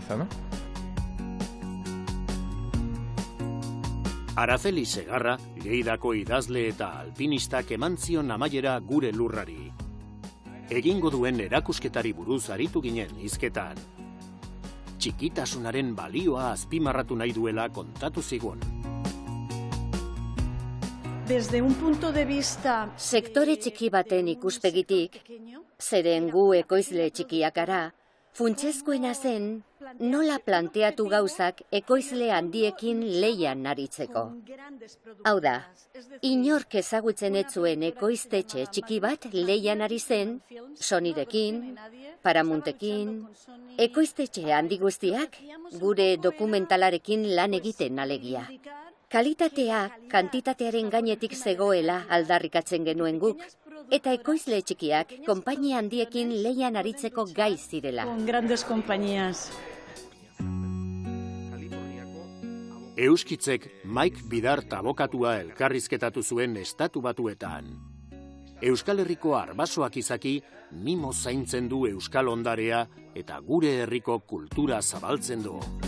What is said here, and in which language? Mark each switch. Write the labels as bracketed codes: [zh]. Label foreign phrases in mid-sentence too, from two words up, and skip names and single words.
[eu] Araceli Segarra, Lleidako idazle eta alpinistak eman zion amaiera Gure Lurrari. Egingo duen erakusketari buruz aritu ginen hizketan. Txikitasunaren balioa azpimarratu nahi duela kontatu zigun. [es] Desde un punto de vista... [eu] Sektore txiki baten ikuspegitik, zeren gu ekoizle txikiak gara, Funtsezkoena zen, nola planteatu gauzak ekoizle handiekin leian aritzeko. Hau da, inork ezagutzen ez zuen ekoiztetxe txiki bat leian ari zen, Sonyrekin, Paramountekin, ekoiztetxe handi guztiak gure dokumentalarekin lan egiten alegia. Kalitatea kantitatearen gainetik zegoela aldarrikatzen genuen guk, eta ekoizle txikiak konpainia handiekin leian aritzeko gai zirela. [es] Con grandes compañías. [eu] Euskitzek Mike Bidart abokatua elkarrizketatu zuen Estatu Batuetan. Euskal Herriko arbasoak izaki mimo zaintzen du euskal ondarea eta gure herriko kultura zabaltzen du.